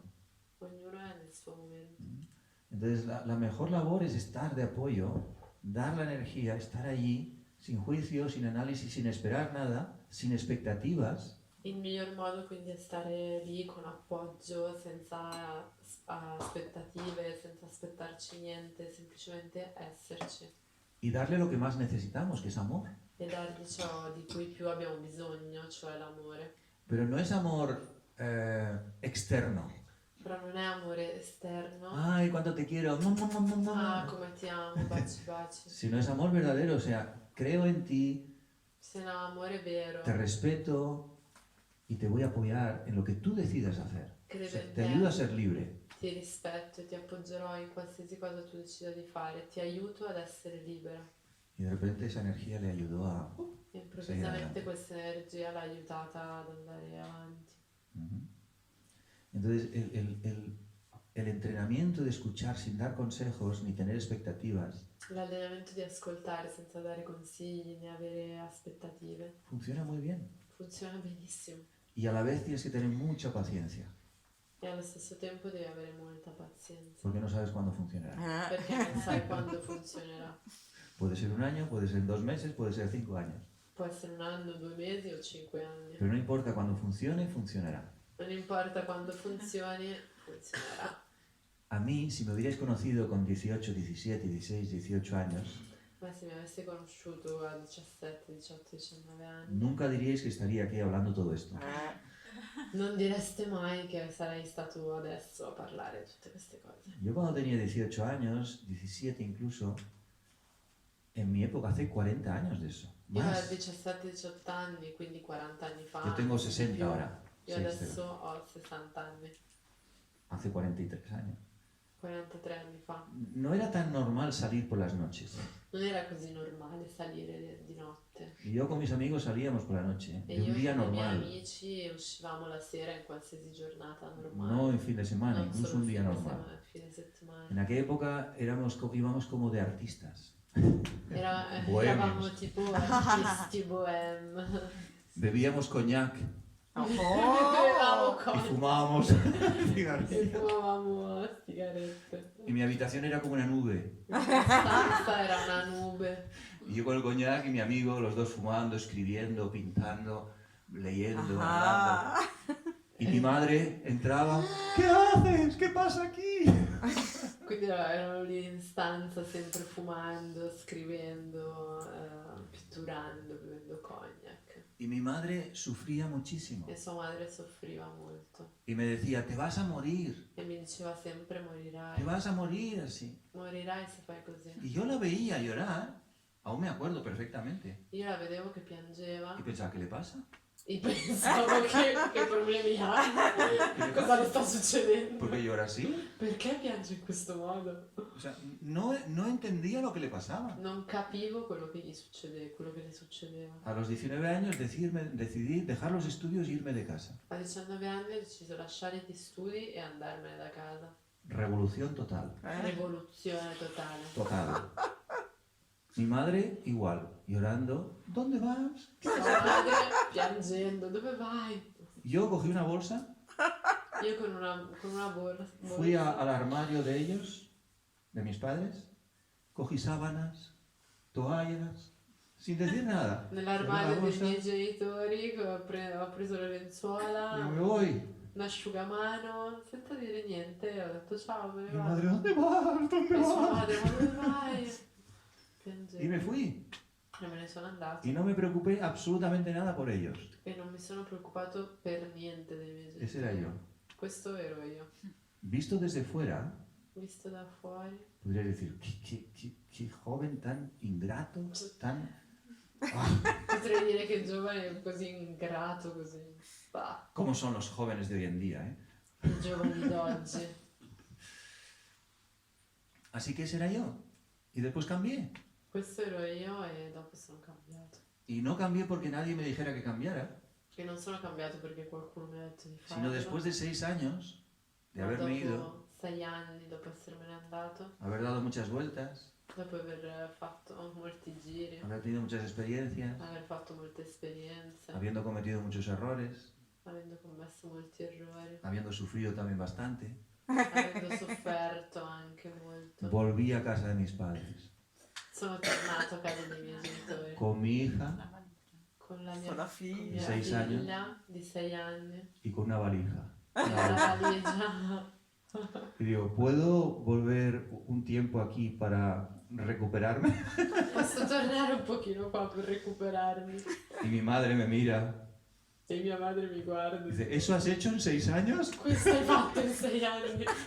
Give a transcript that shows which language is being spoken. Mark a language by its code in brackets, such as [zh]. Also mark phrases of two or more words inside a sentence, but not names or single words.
[it] Ognuno è nel suo momento. [es] Entonces la mejor labor es estar de apoyo, dar la energía, estar allí, sin juicio, sin análisis, sin esperar nada, sin expectativas. [it] Il miglior modo quindi è stare lì con appoggio, senza aspettative, senza aspettarci niente, semplicemente esserci [es] Y darle lo que más necesitamos, que es amor. [it] e dargli ciò di cui più abbiamo bisogno, cioè l'amore. [es] Pero no es amor externo. [it] Però non è amore esterno, [es] Ay, cuánto te quiero. [it] come ti amo, baci baci, [es] Sino es amor verdadero, o sea, creo en ti, [it] se no amore vero, [es] te respeto y te voy a apoyar en lo que tú decidas hacer. O [it] credo [es] sea, [it] in [es] te ayudo a [it] te, [es] ser libre. [it] ti rispetto e ti appoggerò in qualsiasi cosa tu decida di fare, ti aiuto ad essere libera. [es] Y de repente esa energía le ayudó a... [it] E improvvisamente [es] adelante. [it] questa energia l'ha aiutata ad andare avanti. Ujú. [es] Entonces, el entrenamiento de escuchar sin dar consejos ni tener expectativas [it] L'allenamento di ascoltare senza dare consigli né avere aspettative [es] funciona muy bien. [it] funziona benissimo [es] Y a la vez tienes que tener mucha paciencia, [it] e allo stesso tempo devi avere molta pazienza [es] porque no sabes cuándo funcionará. [it] perché non sai quando funzionerà. [es] Puede ser un año, puede ser 2 meses, puede ser 5 años. [it] Può essere un anno, 2 mesi o 5 anni. [es] Pero no importa cuando funcione, funcionará. [it] Non importa quando funzioni, funzionerà. [es] A mí, si me hubierais conocido con 18, 17, 16, 18 años, [it] Ma se mi avessi conosciuto a 17, 18, 19 anni, [es] nunca diríais que estaría aquí hablando todo esto. [it] non direste mai che sarei stato adesso a parlare di tutte queste cose. [es] Yo cuando tenía 18 años, 17 incluso, en mi época, hace 40 años de eso. [it] Io avevo [es] Más. [it] 17-18 anni, quindi 40 anni fa. [es] Yo tengo [it] anche di [es] 60 [it] più. [es] ahora. [it] Io 60. adesso ho 60 anni, [es] Hace 43 años. [it] 43 anni fa. [es] No era tan normal salir por las noches. [it] Non era così normale salire di notte. [es] Y yo con mis amigos salíamos por la noche, [it] E [es] de [it] io [es] un día [it] con i miei [es] normal. [it] amici uscivamo la sera in qualsiasi giornata normale. [es] No en fin de semana, [it] non [es] incluso [it] solo [es] un día [it] fine [es] normal. [it] fine settimana. [es] En aquella época íbamos como de artistas. Bohemios. [it] Eravamo tipo artisti bohème. [es] Bebíamos coñac [it] Bevevamo [es] y [it] con [es] fumábamos [it] e [es] cigarrillos. [it] fumavamo sigarette. [es] Y mi habitación era como una nube. [it] La stanza era una nube. [es] Y yo con el coñac y mi amigo, los dos fumando, escribiendo, pintando, leyendo, hablando. Ajá. Y mi madre entraba, ¿qué haces? ¿Qué pasa aquí? [it] Quindi erano lì in stanza sempre fumando, scrivendo, pitturando, bevendo cognac. [es] Y mi madre sufría muchísimo. [it] E sua madre soffriva molto. [es] Y me decía, te vas a morir, [it] E mi diceva sempre [es] te [it] morirai. [es] vas a morir así. [it] Morirai se fai così. [es] Y yo la veía llorar, aún me acuerdo perfectamente. [it] Io la vedevo che piangeva [es] Y pensaba, ¿qué le pasa? [it] E pensavo che problemi ha, cosa le sta succedendo, [es] ¿Por qué llora así? [it] perché piange in questo modo? [es] O sea, no entendía lo que le pasaba. [it] Non capivo quello che gli succedeva, quello che le succedeva. [es] A los 19 años decidí dejar los estudios e irme de casa. [it] A 19 anni ho deciso di lasciare gli studi e andarmene da casa. [es] Revolución total. [it] Rivoluzione totale. [es] Total. Mi madre igual, llorando. ¿Dónde vas? [it] Mia madre piangendo, dove vai? [es] Yo cogí una bolsa, [it] Io con una borsa. [es] fui al armario de ellos, de mis padres, cogí sábanas, toallas, sin decir nada. [it] Nell'armadio [es] Cogí [it] dei [es] la [it] miei [es] bolsa, [it] genitori ho preso le [es] y [it] lenzuola, [es] me voy. [it] un asciugamano, senza dire niente, ho detto ciao, me ne [es] Mi [it] vado. [es] madre, ¿dónde vas? ¿Dónde [it] E sua [es] vas? [it] madre, ma dove vai? Piangendo. [es] Y me fui. [it] E me ne sono andato. [es] Y no me preocupé absolutamente nada por ellos. [it] E non mi sono preoccupato per niente dei miei genitori. [es] Ese era yo. [it] Questo ero io. [es] Visto desde fuera, [it] Visto da fuori. [es] podría decir, qué joven tan ingrato, tan... Ah, [it] Potrei dire che il giovane è così ingrato, così. Bah, [es] ¿cómo son los jóvenes de hoy en día, eh? [it] i giovani d'oggi. [es] Así que ese era yo. Y después cambié. [it] Questo ero io e dopo sono cambiato. [es] Y no cambié porque nadie me dijera que cambiara, [it] E non sono cambiato perché qualcuno mi ha detto di [es] sino [it] farlo. [es] después de 6 años de [it] Ma [es] haberme [it] dopo [es] ido, [it] 6 anni, dopo essermene andato, [es] haber dado muchas vueltas, [it] dopo aver fatto molti giri, [es] haber tenido muchas experiencias, [it] aver fatto molte esperienze, [es] habiendo cometido muchos errores, [it] avendo commesso molti errori, [es] habiendo sufrido también bastante, [it] avendo sofferto anche molto. [es] volví a casa de mis padres, [it] Sono tornato a casa dei miei genitori [es] con mi hija [it] con la Con la mia figlia. [es] 6 años [it] figlia di 6 anni [es] y con una valija. [it] e una valigia. [es] Y digo, ¿puedo volver un tiempo aquí para recuperarme? [it] Posso tornare un pochino qua per recuperarmi? [es] Y mi madre me mira [it] E mia madre mi guarda [es] y [it] e [es] dice, ¿eso has hecho en 6 años? [it] questo hai fatto in 6 anni?